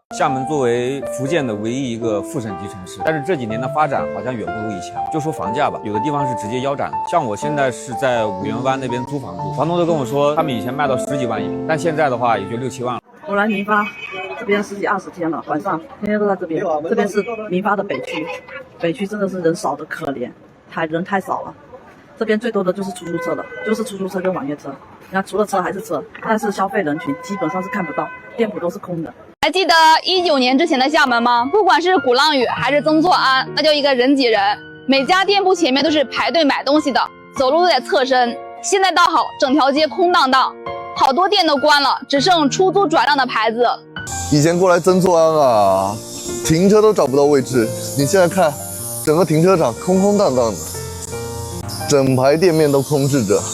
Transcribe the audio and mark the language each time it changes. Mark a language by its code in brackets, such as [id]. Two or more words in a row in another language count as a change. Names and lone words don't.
[zh] 廈門作為福建的唯一一個副省级城市，但是這幾年的發展好像遠不如以前。就說房價吧，有的地方是直接腰斬，像我現在是在五緣灣那邊租房住，房東都跟我說，他們以前賣到10幾萬一平，但現在的話也就6、7万了。我來民發這邊10幾20天了，晚上天天都在這邊。這邊是民發的北區，北區真的是人少的可憐，人太少了。這邊最多的就是出租車了，就是出租車跟網約车。你看，除了車還是车，但是消費人群基本上是看不到，店鋪都是空的。還記得19年之前的廈门嗎？不管是鼓浪屿還是曾厝垵，那就一個人擠人，每家店鋪前面都是排隊買東西的，走路都得側身。現在倒好，整條街空蕩蕩，好多店都關了，只剩出租轉讓的牌子。以前過來曾厝垵啊，停車都找不到位置，你現在看，整個停車場空空蕩蕩的，整排店面都空置着。